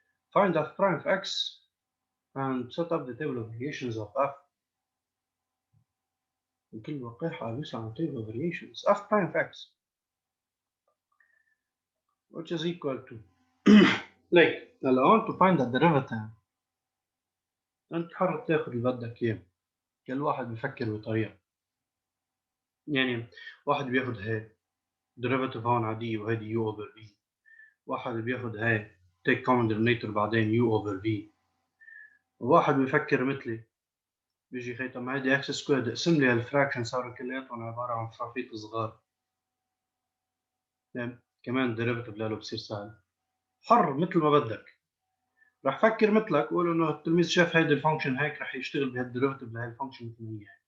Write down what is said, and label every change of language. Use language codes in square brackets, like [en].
[en] Find f prime of x and set up the table of variations of f. [ar] بكل وقاحة أبص على [en] table of variations f prime of x, which is equal to like now I want to find the derivative. [ar] أنت حر تاخد اللي بدك إياه. كل واحد بيفكر بطريقة. يعني واحد بياخد هاي derivative هون عادية وهيدي u over v. واحد بياخد هاي [en] take common denominator [ar] بعدين [en] u over v. [ar] وواحد بيفكر مثلي بيجي خي طب ما هيدي اكس سكوير اقسم لي هالفراكشن صاروا كلياتهم عباره عن فرافيط صغار. كمان ديريفيتيف له بصير سهل. حر مثل ما بدك. رح فكر مثلك وقول انه التلميذ شاف هيدي الفانكشن هيك رح يشتغل بهالديريفيتيف لهي الفانكشن مثل ما هي.